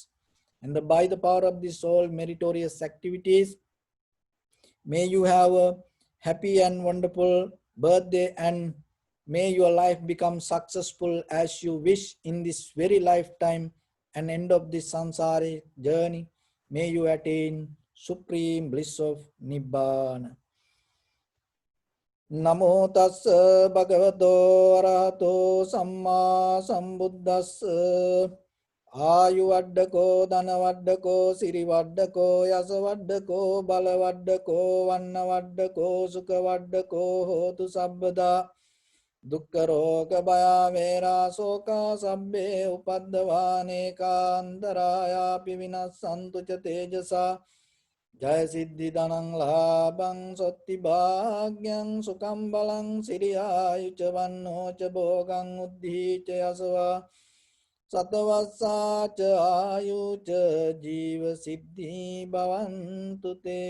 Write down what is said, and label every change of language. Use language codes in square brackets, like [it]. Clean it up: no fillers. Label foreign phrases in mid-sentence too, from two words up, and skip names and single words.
[en] And by the power of these all meritorious activities, may you have a happy and wonderful birthday, and may your life become successful as you wish in this very lifetime, and end of this samsara journey. May you attain supreme bliss of Nibbana. [pi] Namo tassa bhagavato arahato samma sambuddhassa. ආයුවඩ්ඩකෝ ධනවඩ්ඩකෝ සිරිවඩ්ඩකෝ යසවඩ්ඩකෝ බලවඩ්ඩකෝ වන්නවඩ්ඩකෝ සුඛවඩ්ඩකෝ හෝතු සබ්බදා දුක්ඛරෝග භයාවේරා සෝකා සබ්බේ උපද්දවානේකාන්තරායාපි විනස්සන්තු ච තේජසා ජය සිද්ධි ධනං ලාභං සොත්ති භාග්‍යං සුඛං බලං සිරියායුච වන්නෝ ච භෝගං උද්ධීච යසවා සතවස්සාච ආයුච ජීව සිද්ධි භවන්තු තේ